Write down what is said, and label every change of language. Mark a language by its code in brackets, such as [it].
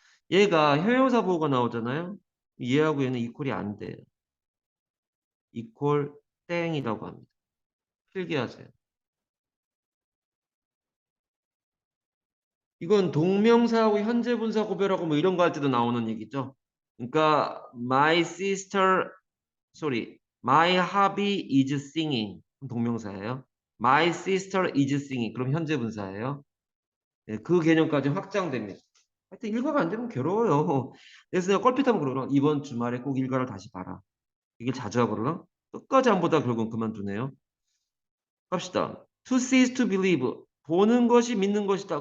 [ko] 얘가 형용사 보호가 나오잖아요. 얘하고 얘는 이퀄이 안 돼요. 이퀄 땡이라고 합니다. 필기하세요. 이건 동명사하고 현재 분사 고별하고 뭐 이런 거 할 때도 나오는 얘기죠. 그러니까 [en] my hobby is singing. [ko] 동명사예요. [en] My sister is singing. [ko] 그럼 현재 분사예요. 네, 그 개념까지 확장됩니다. 하여튼 일과가 안 되면 괴로워요. 그래서 내가 껄핏하면 그러나 이번 주말에 꼭 일과를 다시 봐라. 이게 자주 하고 그러나 끝까지 안 보다 결국은 그만두네요. 갑시다. [en] To see is to believe. [ko] 보는 것이 믿는 것이다.